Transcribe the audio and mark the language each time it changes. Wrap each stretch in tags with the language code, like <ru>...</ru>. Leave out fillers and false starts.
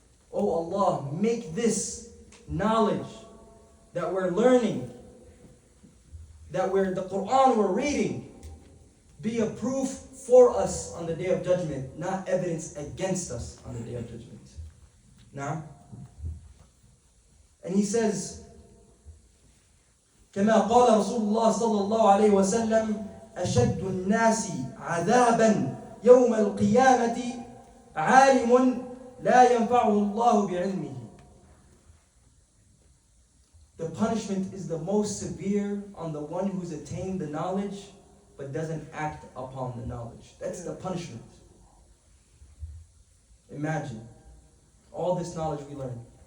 <en>Oh Allah, make this knowledge that we're learning, that the Qur'an we're reading, be a proof for us on the day of judgment, not evidence against us on the day of judgment. Now, and he says,</en> <ar>كما قال رسول الله صلى الله عليه وسلم أشد الناس عذابا يوم القيامة عالم لا ينفعه الله بعلمه.</ar> <en>The punishment is the most severe on the one who's attained the knowledge but doesn't act upon the knowledge. That's the punishment. Imagine all this knowledge we learn.</en>